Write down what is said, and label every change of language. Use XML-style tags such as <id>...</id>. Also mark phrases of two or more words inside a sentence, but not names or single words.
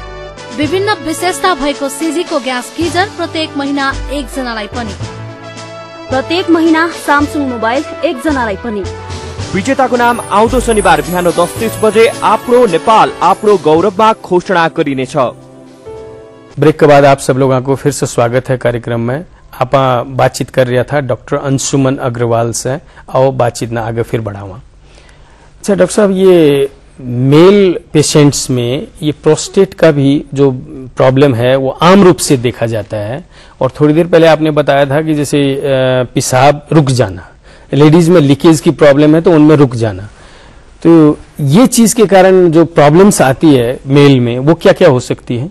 <ne>विभिन्न विशेषता भएको सीजीको ग्यास गीजर प्रत्येक महिना एक जनालाई पनि। प्रत्येक महिना सामसुङ मोबाइल एक जनालाई पनि। विजेताको नाम आउँदो शनिबार बिहान 10:30 बजे आफ्नो नेपाल आफ्नो गौरवमा घोषणा गरिनेछ।</ne> <hi>ब्रेक के बाद आप सब लोगों को फिर से स्वागत है कार्यक्रम में। आप बातचीत कर रहा था डॉक्टर अंशुमन अग्रवाल से, आओ बातचीत ना आगे फिर बढ़ावा। अच्छा डॉक्टर साहब, ये</hi> <en>male patients</en> <hi>में ये प्रोस्टेट का भी जो प्रॉब्लम है वो आम रूप से देखा जाता है, और थोड़ी देर पहले आपने बताया था कि जैसे पेशाब रुक जाना, लेडीज में लीकेज की प्रॉब्लम है तो उनमें रुक जाना, तो ये चीज के कारण जो प्रॉब्लम्स आती है मेल में वो क्या क्या हो सकती है?</hi>